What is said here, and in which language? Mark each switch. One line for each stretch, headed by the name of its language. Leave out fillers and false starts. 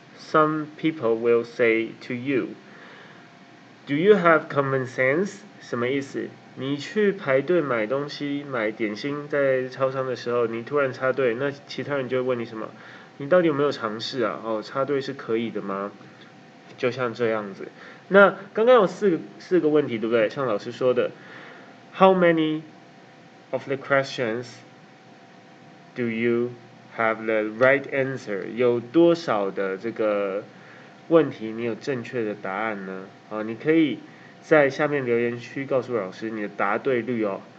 English: Some people will say to you, do you have common sense?
Chinese: 什么意思？你去排队买东西、买点心，在超商的时候，你突然插队，那其他人就会问你什么？你到底有没有尝试啊？哦，插队是可以的吗？就像这样子。那刚刚有四个问题，对不对？像老师说的
English: ，How many of the questions do you have the right answer？
Chinese: 有多少的这个问题你有正确的答案呢？啊，你可以在下面留言区告诉老师你的答对率哦。